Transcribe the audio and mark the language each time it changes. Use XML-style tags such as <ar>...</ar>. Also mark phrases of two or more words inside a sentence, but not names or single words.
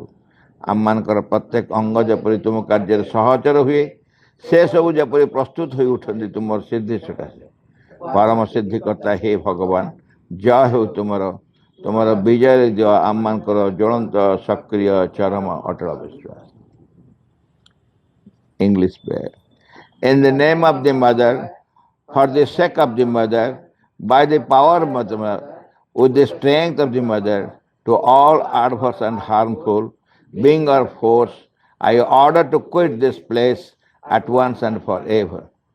<or>ଆମମାନଙ୍କର ପ୍ରତ୍ୟେକ ଅଙ୍ଗ ଯେପରି ତୁମ କାର୍ଯ୍ୟରେ ସହଚର ହୁଏ, ସେସବୁ ଯେପରି ପ୍ରସ୍ତୁତ ହୋଇ ଉଠନ୍ତି ତୁମର ସିଦ୍ଧି ସକାଶେ। ପରମ ସିଦ୍ଧିକର୍ତ୍ତା ହେ ଭଗବାନ, ଜୟ ହେଉ ତୁମର। ତୁମର ବିଜୟରେ ଦିଅ ଆମମାନଙ୍କର ଜ୍ୱଳନ୍ତ ସକ୍ରିୟ ଚରମ ଅଟଳ ବିଶ୍ୱାସ।</or> <en>English prayer. In the name of the mother, for the sake of the mother, by the power of mother, with the strength of the mother, to all adverse and harmful, being or force, I order to quit this place at once and forever.</en>